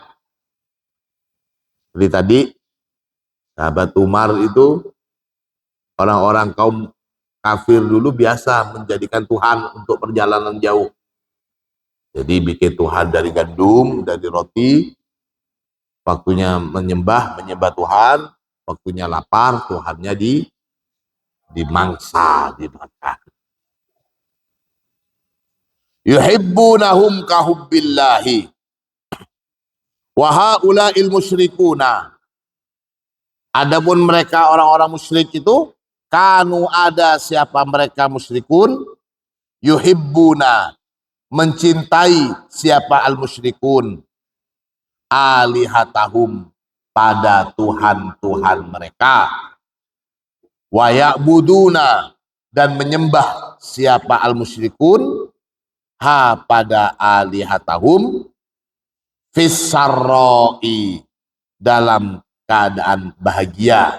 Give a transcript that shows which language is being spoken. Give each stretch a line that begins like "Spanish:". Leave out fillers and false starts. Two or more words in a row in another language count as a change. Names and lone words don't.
Indonesian: Seperti tadi sahabat Umar itu, orang-orang kaum kafir dulu biasa menjadikan Tuhan untuk perjalanan jauh. Jadi bikin Tuhan dari gandum, dari roti. Waktunya menyembah Tuhan. Waktunya lapar, Tuhannya dimangsa, dimakan.
Arabic: يحبونهم كحب الله وهؤلاء المشركون.
Indonesian: Adapun mereka orang-orang musyrik itu, kanu, ada siapa mereka musyrikun, yuhibbuna, mencintai siapa al-musyrikun, alihatahum, pada Tuhan-Tuhan mereka,
Arabic: ويعبدون,
Indonesian: dan menyembah siapa al-musyrikun, pada alihatahum, fissarroi, dalam keadaan bahagia.